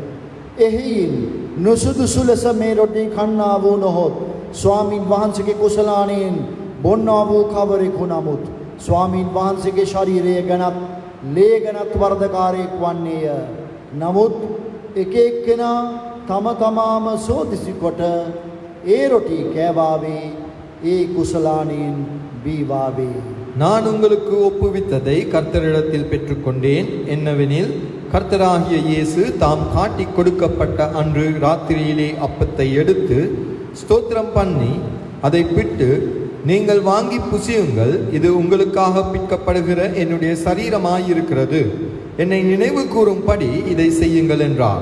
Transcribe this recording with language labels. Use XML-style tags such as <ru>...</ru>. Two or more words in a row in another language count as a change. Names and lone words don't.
<si>එහෙයින් නුසුදුසු ලෙස මේ රොටි කන්නා වූ නොහොත් ස්වාමින් වහන්සේගේ කුසලාණයෙන් බොන්නා වූ කවරෙකු නමුත් ස්වාමින් වහන්සේගේ ශරීරය ගැනත් ලේ ගැනත් වර්ධකාරයෙක් වන්නේය. නමුත් එක එක්කෙනා තම තමාම සෝදිසි කොට ඒ රොටි කෑවාවේ ඒ කුසලාණයෙන් බීවාවේ.</si> <ta>நான் உங்களுக்கு ஒப்புவித்ததை கர்த்தரிடத்தில் பெற்றுக்கொண்டேன். என்னவெனில், கர்த்தராகிய இயேசு தாம் காட்டிக் கொடுக்கப்பட்ட அன்று ராத்திரியிலே அப்பத்தை எடுத்து ஸ்தோத்திரம் பண்ணி அதை பிட்டு, நீங்கள் வாங்கி புசியுங்கள், இது உங்களுக்காக பிற்கப்படுகிற என்னுடைய சரீரமாயிருக்கிறது, என்னை நினைவு கூறும்படி இதை செய்யுங்கள் என்றார்.</ta>